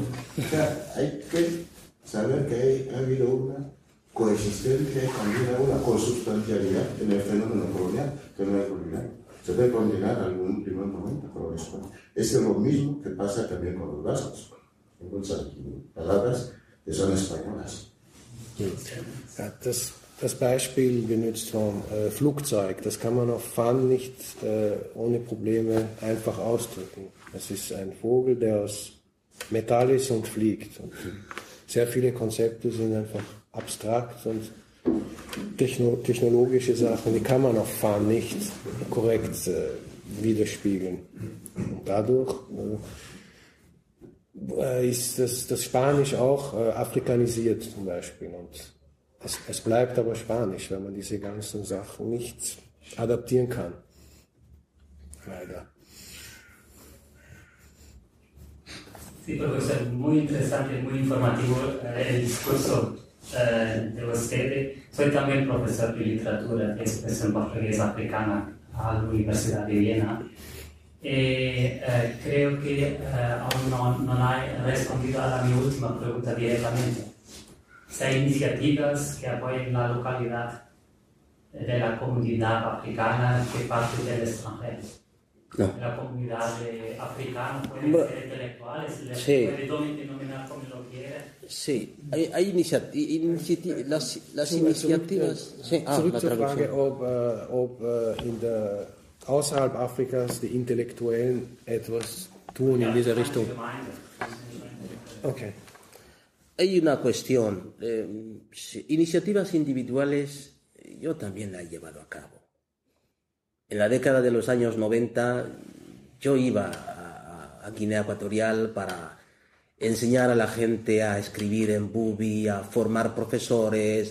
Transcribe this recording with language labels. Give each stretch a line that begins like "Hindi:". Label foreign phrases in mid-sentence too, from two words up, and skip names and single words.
Spanish: O sea, hay que saber que ha habido una coexistencia y también una consubstancialidad en el fenómeno colonial, que no es colonial. O se puede condenar en un primer momento, pero después es lo mismo que pasa también con los vascos. Hay muchas palabras que son españolas.
German: Ja, das Beispiel benutzt von Flugzeug, das kann man auf Fun nicht ohne Probleme einfach ausdrücken. Es ist ein Vogel, der aus Metall ist und fliegt. Und sehr viele Konzepte sind einfach abstrakt und technologische Sachen, die kann man auf Fun nicht korrekt widerspiegeln. Und dadurch ist das Spanisch auch afrikanisiert zum Beispiel. Und es bleibt aber Spanisch, wenn man diese ganzen Sachen nicht adaptieren kann. Leider.
Spanish: Sí, profesor, muy interesante, muy informativo el discurso de usted. Soy también profesor de literatura y expresión portuguesa africana a la Universidad de Viena. Creo que aún no ha respondido a mi última pregunta directamente. Si hay iniciativas que apoyen la localidad de la comunidad africana que parte del extranjero. No. La comunidad africana pueden ser intelectuales, sí. Puede denominar como lo quiera. Sí, hay las initiativas. Sí.
German: Zurück zur Frage, ob außerhalb Afrikas die Intellektuellen etwas tun in dieser Richtung.
Spanish: Okay. Hay una cuestión. Iniciativas individuales yo también las he llevado a cabo. En la década de los años 90 yo iba a Guinea Ecuatorial para enseñar a la gente a escribir en Bubi, a formar profesores.